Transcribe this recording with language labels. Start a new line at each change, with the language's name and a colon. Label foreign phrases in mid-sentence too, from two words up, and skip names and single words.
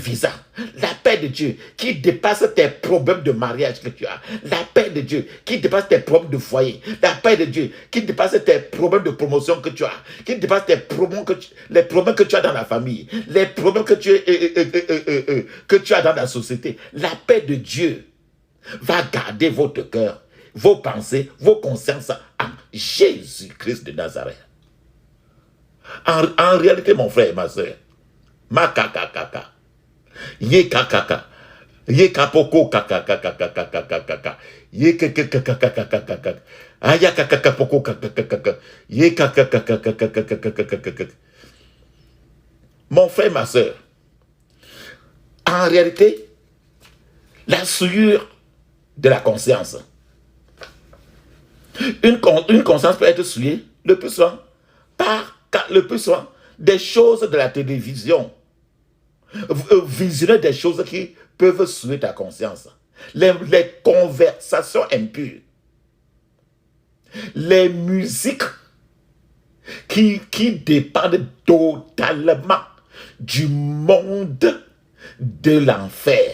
French: visa, la paix de Dieu qui dépasse tes problèmes de mariage que tu as, la paix de Dieu qui dépasse tes problèmes de foyer, la paix de Dieu qui dépasse tes problèmes de promotion que tu as, qui dépasse les problèmes que tu as dans la famille, les problèmes que tu as dans la société, la paix de Dieu va garder votre cœur, vos pensées, vos consciences en Jésus-Christ de Nazareth. En réalité, mon frère et ma soeur, ma kakakaka, ye kakaka, ye kapoko kakakakakakakakaka, ye kakakakakakakakaka, aya kakakapoko kakakakaka, ye kakakakakakakakakaka. Mon frère, ma soeur, en réalité, la souillure de la conscience, une conscience peut être souillée le plus souvent des choses de la télévision, visionner des choses qui peuvent souiller ta conscience, les conversations impures, les musiques qui dépendent totalement du monde de l'enfer.